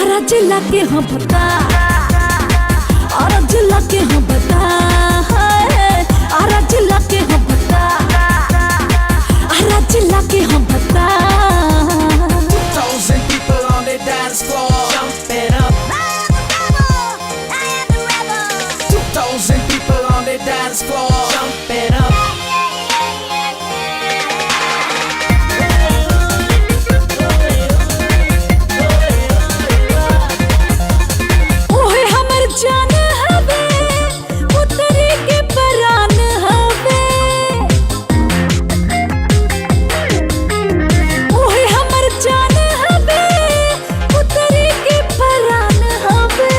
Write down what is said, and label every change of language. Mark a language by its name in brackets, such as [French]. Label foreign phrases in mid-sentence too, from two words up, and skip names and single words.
[Bhojpuri] जिला के हम बता, आरा जिला के हम बता, आरा जिला के हम बता, आरा जिला के हम बता। [English] 2,000 people on the dance floor, jump it up. 2,000 people on the dance floor, jump it up. [Bhojpuri] ओहे हमर जान हवे, पुतरी के परान हवे। ओहे हमर जान हवे, पुतरी के परान हवे।